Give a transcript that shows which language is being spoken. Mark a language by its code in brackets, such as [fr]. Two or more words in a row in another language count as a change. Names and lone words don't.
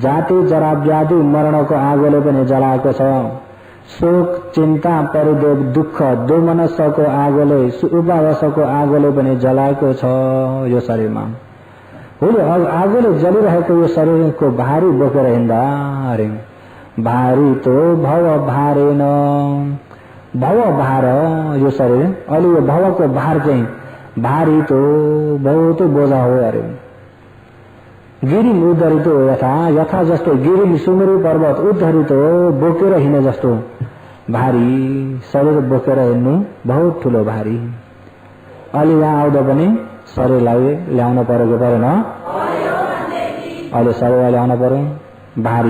[ne] जाति जरा व्याधि मरणको आगोले पनि जलाएको छ। शोक चिन्ता परिदेव दुःख दोमनसको आगोले उपावसको आगोले पनि जलाएको छ यो शरीरमा। आगोले जलिरहेको यो शरीरको भारी बोकेर हिँड्दा अरे [pi] भारी तो भव भारेन, [ne] भव भार यो शरीर। अहिले यो भवको भार चाहिँ [hi] भारी तो बहुत बोझा [ne] हो अरे। [pi] गिरी उद्धरितो यथा, [ne] यथा जस्तो गिरी सुमेरु पर्वत उद्धरितो बोकेर हिँड्ने जस्तो भारी शरीर बोकेर हिँड्नु बहुत ठुलो भारी। अहिले यहाँ आउँदा पनि शरीरलाई ल्याउन परेको परेन? अहिले शरीरलाई ल्याउन पर्यो भारी।